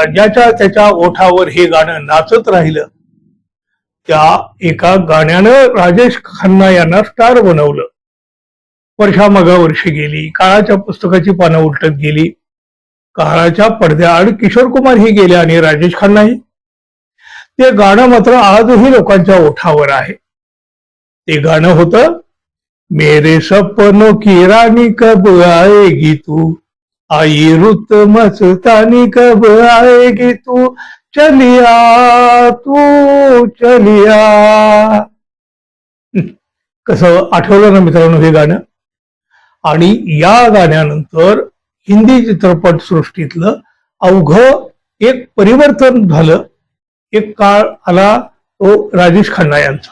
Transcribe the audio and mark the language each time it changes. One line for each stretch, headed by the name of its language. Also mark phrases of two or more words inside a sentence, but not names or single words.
Marathi: ज्याच्या त्याच्या ओठावर हे गाणं नाचत राहिलं. त्या एका गाण्यानं राजेश खन्ना यांना स्टार बनवलं. वर्षामागे वर्षे गेली. काळाच्या पुस्तकाची पानं उलटत गेली. काळाच्या पडद्याआड किशोर कुमारही गेले आणि राजेश खन्नाही. ते गाणं मात्र आजही लोकांच्या ओठावर आहे. ते गाणं होतं,
Hindi: मेरे सपनों की रानी कब आएगी तू, आई रुत मस्तानी कब आएगी तू, चलिया तू चलिया.
Marathi: कसं आठवलं ना मित्रांनो हे गाणं? आणि या गाण्यानंतर हिंदी चित्रपट सृष्टीतलं अवघं एक परिवर्तन झालं. एक काळ आला तो राजेश खन्ना यांचा.